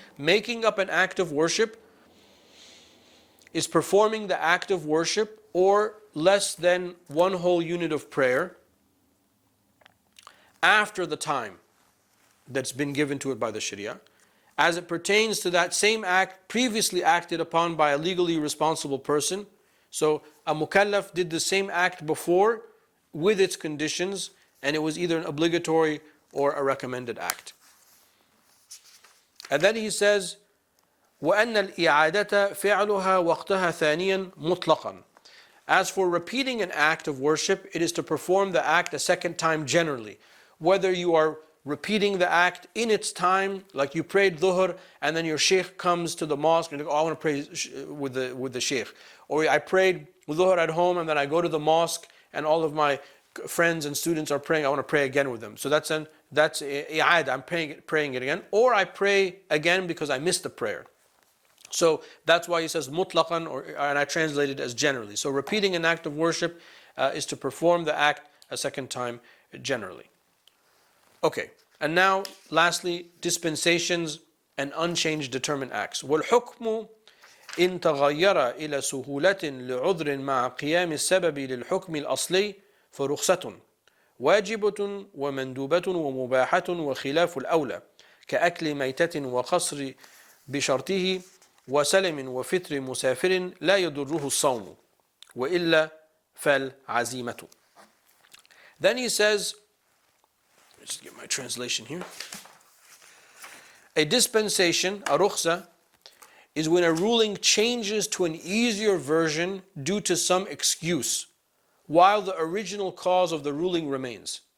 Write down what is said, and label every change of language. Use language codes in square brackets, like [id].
[en] Making up an act of worship is performing the act of worship or less than one whole unit of prayer after the time that's been given to it by the Sharia, as it pertains to that same act previously acted upon by a legally responsible person. So a mukallaf did the same act before with its conditions, and it was either an obligatory or a recommended act. And then he says, [ar] وَأَنَّ الْإِعَادَةَ فِعْلُهَا وَقْتَهَا ثَانِيًا مُطْلَقًا. [en] As for repeating an act of worship, it is to perform the act a second time generally. Whether you are repeating the act in its time, like you prayed dhuhr, and then your sheikh comes to the mosque and you go, oh, I want to pray with the sheikh. Or I prayed dhuhr at home and then I go to the mosque and all of my friends and students are praying, I want to pray again with them. So that's i'ad, I'm praying it again. Or I pray again because I missed the prayer. So that's why he says mutlaqan, and I translate it as generally. So repeating an act of worship is to perform the act a second time generally. Okay, and now lastly, dispensations and unchanged determined acts. [ar] وَالْحُكْمُ إِن تَغَيَّرَ إِلَى سُهُولَةٍ لِعُذْرٍ مَعَ قِيَامِ السَّبَبِ لِلْحُكْمِ الْأَصْلِي فَرُخْصَةٌ واجبة ومندوبة ومباحة وخلاف الأولى كأكل ميتة وقصر بشرطه وسلم وفطر مسافر لا يضره الصوم وإلا فالعزيمة. [en] Then he says, let's get my translation here. A dispensation, a rukhsa, is when a ruling changes to an easier version due to some excuse, while the original cause of the ruling remains.